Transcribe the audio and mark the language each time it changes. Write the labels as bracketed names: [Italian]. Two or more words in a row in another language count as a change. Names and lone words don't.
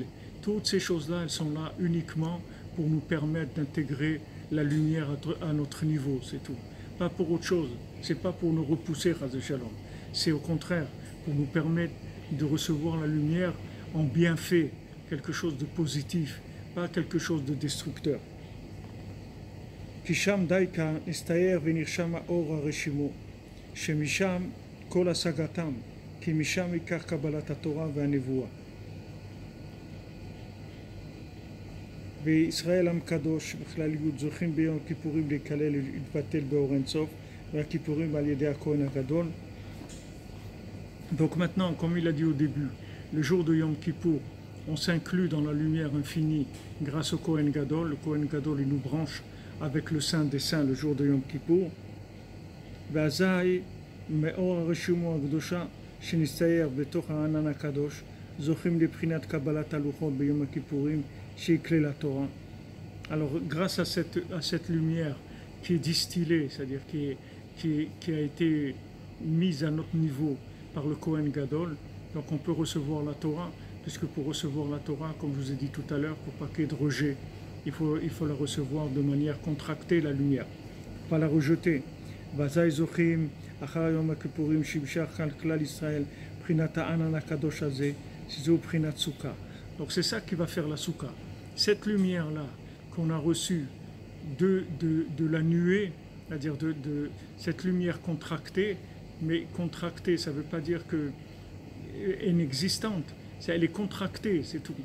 [French] Toutes ces choses-là, elles sont là uniquement pour nous permettre d'intégrer la lumière à notre niveau, c'est tout. Pas pour autre chose, c'est pas pour nous repousser, [Hebrew] חס ושלום. [French] C'est au contraire pour nous permettre de recevoir la lumière en bienfait, quelque chose de positif, pas quelque chose de destructeur. [Hebrew] כי שם דייקה הסתער ונרשם האור הרשימו, שמשם כל השגתם, כי משם עיקר קבלת התורה והנבואה. וישראל עם קדוש בכלליות זוכים ביום הכיפורים להיכלל ולהתבטל באור אין סוף, והכיפורים על ידי הכהן הגדול. [French] Donc maintenant, comme il a dit au début, le jour de Yom Kippour, on s'inclut dans la lumière infinie grâce au [Hebrew] כהן גדול. [French] Le [Hebrew] כהן גדול, [French] il nous branche avec le Saint des Saints le jour de Yom Kippour. [Hebrew] ואזי מאור הרשימו הקדושה שנסתער בתוך הענן הקדוש זוכים לבחינת קבלת הלוחות ביום הכיפורים שיקלל התורה. [French] Alors grâce à cette lumière qui est distillée, c'est-à-dire qui a été mise à notre niveau par le [Hebrew] כהן גדול, [French] donc on peut recevoir la Torah, puisque pour recevoir la Torah, comme je vous ai dit tout à l'heure, pour pas qu'il y ait de rejet, il faut la recevoir de manière contractée, la lumière, pas la rejeter. [Hebrew] ואזי זוכים אחר יום הכיפורים שימשך על כלל ישראל בחינת הענן הקדוש הזה, שזהו בחינת סוכה. [French] Donc c'est ça qui va faire la soukha. Cette lumière-là qu'on a reçue de la nuée, c'est-à-dire de cette lumière contractée, mais contractée, ça ne veut pas dire qu'elle est inexistante, elle est contractée, c'est tout.